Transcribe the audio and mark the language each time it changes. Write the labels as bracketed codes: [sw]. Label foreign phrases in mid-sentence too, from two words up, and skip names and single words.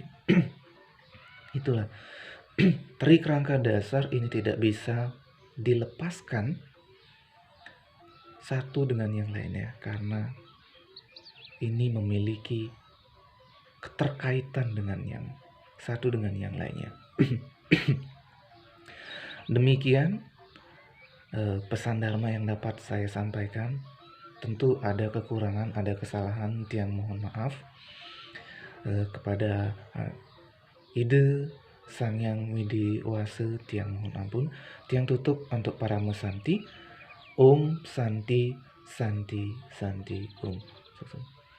[id] Itulah trik rangka dasar ini tidak bisa dilepaskan satu dengan yang lainnya, karena ini memiliki keterkaitan dengan yang satu dengan yang lainnya. Demikian pesan Dharma yang dapat saya sampaikan. Tentu ada kekurangan, ada kesalahan, tiang mohon maaf kepada ide Sang Hyang Widi Wase, tiang mohon ampun. Tiang tutup untuk para mesanti. [sa] Om Santi Santi Santi Om.